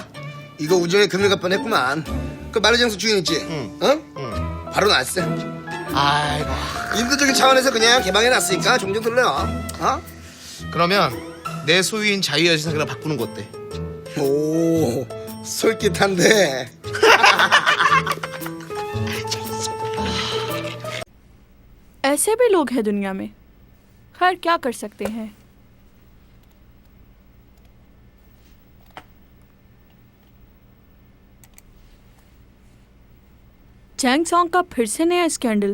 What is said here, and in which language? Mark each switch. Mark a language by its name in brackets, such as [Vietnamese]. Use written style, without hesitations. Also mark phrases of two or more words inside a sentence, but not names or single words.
[Korean] 이거 우정에 금일 갈 뻔했구만. 그 만리장성 주인 있지? 응. 바로 났어. 아이고. 인도적인 차원에서 그냥 개방해놨으니까 종종 들려. 그러면 내 소유인 자유여신상이랑 바꾸는 거 어때? 오, 솔깃한데. [Hindi] ऐसे भी लोग हैं दुनिया में। खैर क्या कर सकते हैं। चैंग सॉन्ग का फिर से नया स्कैंडल।